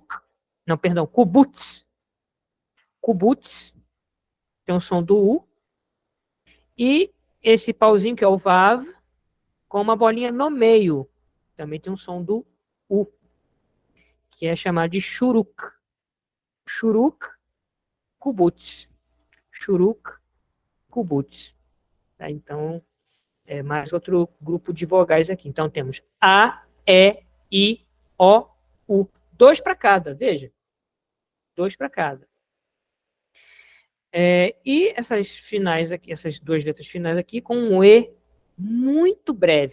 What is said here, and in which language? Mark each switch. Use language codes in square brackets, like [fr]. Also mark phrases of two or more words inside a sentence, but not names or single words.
[pt] Não, perdão, kubutz. Kubutz tem o som do U. E esse pauzinho, que é o vav, com uma bolinha no meio. Também tem um som do U, que é chamado de shuruk. Shuruk, kubutz. Shuruk, kubutz. Tá? Então, é mais outro grupo de vogais aqui. Então, temos A, E, I, O, U. Dois para cada, veja. Dois para cada. E essas finais aqui, essas duas letras finais aqui, com um E muito breve.